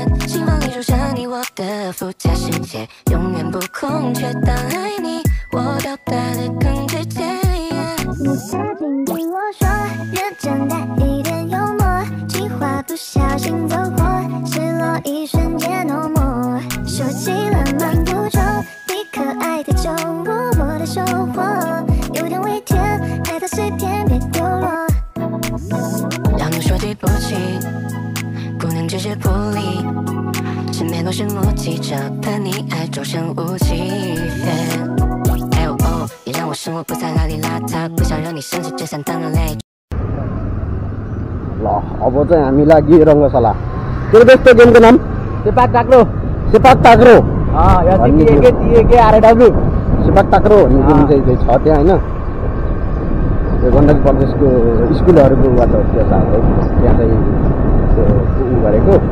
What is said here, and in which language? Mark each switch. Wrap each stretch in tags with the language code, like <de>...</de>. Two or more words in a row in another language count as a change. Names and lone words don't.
<zh>心房里住着你我的附加世界，永远不空缺。当爱你，我表达的更直接。你曾经对我说，认真带一点幽默，计划不小心走火，失落一瞬间</zh> <en>no more。</en> <zh>说起了漫步中，你可爱的酒窝，我的收获，有点微甜，拍的碎片别丢落。让我说对不起，不能只是不理，身边都是目击者，怕你爱周身无际。也让我生活不再邋里邋遢，不想让你生气，只想当人累。</zh> <ne>ल अब चाहिँ हामी लागि रङ्गशाला। के त्यस्तो गेमको नाम सेपाक टाक्रो। सेपाक टाक्रो सेपाक टाक्रो भन्ने गेम चाहिँ छ त्यहाँ होइन। त्यो गण्डकी प्रदेशको स्कुलहरूकोबाट त्यो सायद त्यहाँ चाहिँ त्यो गरेको।</ne>